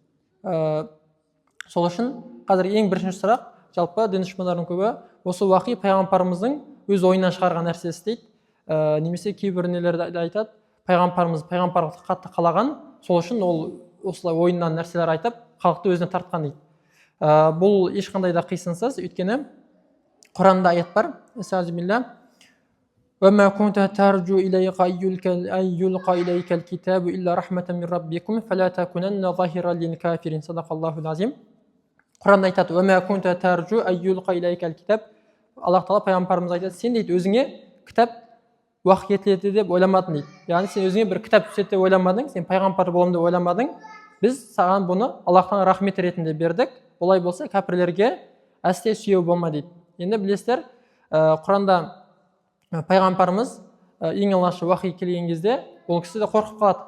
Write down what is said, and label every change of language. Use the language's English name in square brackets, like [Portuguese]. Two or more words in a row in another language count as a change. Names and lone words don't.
[Kazakh] Сол үшін қазір ең бірінші сұрақ, жалпы дін дұшпандарының көбі осы уахи пайғамбарымыздың өз ойынан шығарған нәрсесі дейді. Немесе кейбір нелерді айтады, пайғамбарлықты қатты қалаған, сол үшін ол осылай ойынан нәрселер айтып, халықты өзіне тартқан дейді. Бұл ешқандай да қисынсыз, өйткені Құранда аят бар. [Arabic] وَمَا كُنْتَ تَرْجُو إِلَيْكَ أَنْ يُلْقَى إِلَيْكَ الْكِتَابُ إِلَّا رَحْمَةً مِنْ رَبِّكُمْ فَلَا تَكُونَنَّ ظَهِيرًا لِلْكَافِرِينَ صدق العظيم. [Kazakh] Құранда айтады: [Arabic] وَمَا كُنْتَ تَرْجُو أَنْ يُلْقَى إِلَيْكَ الْكِتَابُ. [Kazakh] Аллах тағала пайғамбарымыз айтады: сен дейді өзіңе кітап уахи етіледі деп ойламадың дейді. Яғни сен өзіңе бір кітап түседі деп ойламадың, сен пайғамбар боламын деп ойламадың. Біз саған бұны Аллахтан рахмет ретінде бердік. Олай болса кәпірлерге әсте сүйеу болма дейді. Енді білесіздер, Құранда пайғамбарымыз ең алғаш уахи келген кезде ол кісі де қорқып қалады.